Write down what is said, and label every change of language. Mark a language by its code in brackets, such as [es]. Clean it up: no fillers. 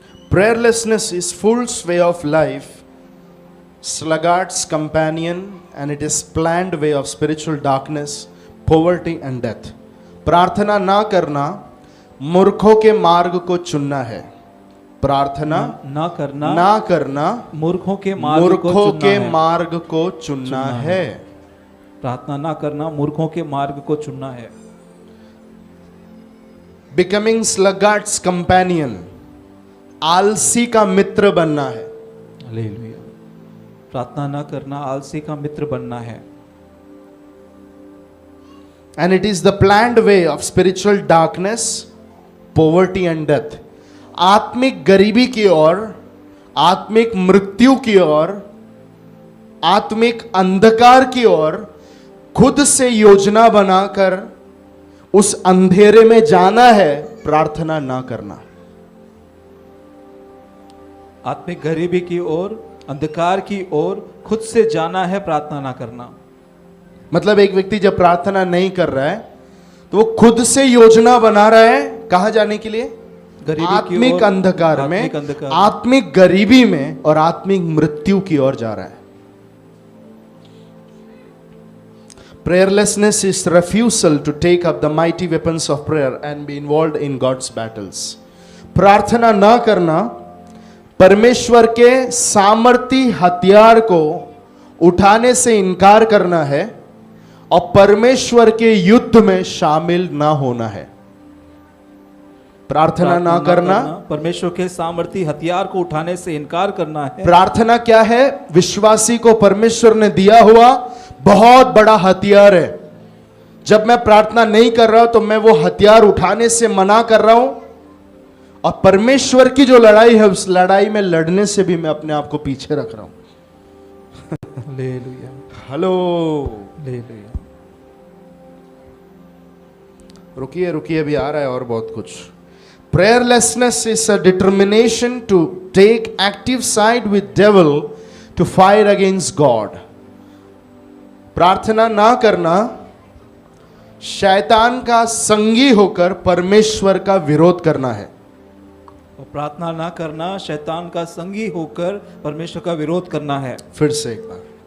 [en] Prayerlessness is fool's way of life, sluggard's companion, and it is planned way of spiritual darkness, poverty and death. [hi] प्रार्थना ना करना मूर्खों के मार्ग को चुनना है। प्रार्थना ना करना मूर्खों के मार्ग को चुनना है। प्रार्थना ना करना मूर्खों के मार्ग को चुनना है। [en] Becoming sluggard's companion, [hi] आलसी का मित्र बनना है। हालेलुया। प्रार्थना ना करना आलसी का मित्र बनना है। [en] And it is the planned way of spiritual darkness, poverty and death. [hi] आत्मिक गरीबी की ओर, आत्मिक मृत्यु की ओर, आत्मिक अंधकार की ओर खुद से योजना बनाकर उस अंधेरे में जाना है, प्रार्थना ना करना। आत्मिक गरीबी की ओर, अंधकार की ओर खुद से जाना है, प्रार्थना ना करना। मतलब एक व्यक्ति जब प्रार्थना नहीं कर रहा है तो वो खुद से योजना बना रहा है, कहां जाने के लिए? आत्मिक अंधकार में, आत्मिक गरीबी में और आत्मिक मृत्यु की ओर जा रहा है। [en] Prayerlessness is refusal to take up the mighty weapons of prayer and be involved in God's battles. [hi] प्रार्थना ना करना परमेश्वर के सामर्थी हथियार को उठाने से इनकार करना है और परमेश्वर के युद्ध में शामिल ना होना है। प्रार्थना ना करना परमेश्वर के सामर्थी हथियार को उठाने से इनकार करना है। प्रार्थना क्या है? विश्वासी को परमेश्वर ने दिया हुआ बहुत बड़ा हथियार है। जब मैं प्रार्थना नहीं कर रहा हूं तो मैं वो हथियार उठाने से मना कर रहा हूं, और परमेश्वर की जो लड़ाई है उस लड़ाई में लड़ने से भी मैं अपने आप को पीछे रख रहा हूं। हालेलुया। हेलो। हालेलुया। रुकिए रुकिए, अभी आ रहा है और बहुत कुछ. [en] Prayerlessness is a determination to take active side with devil to fight against God. [hi] प्रार्थना ना करना शैतान का संगी होकर परमेश्वर का विरोध करना है. और प्रार्थना ना करना शैतान का संगी होकर परमेश्वर का विरोध करना है. फिर से एक बार.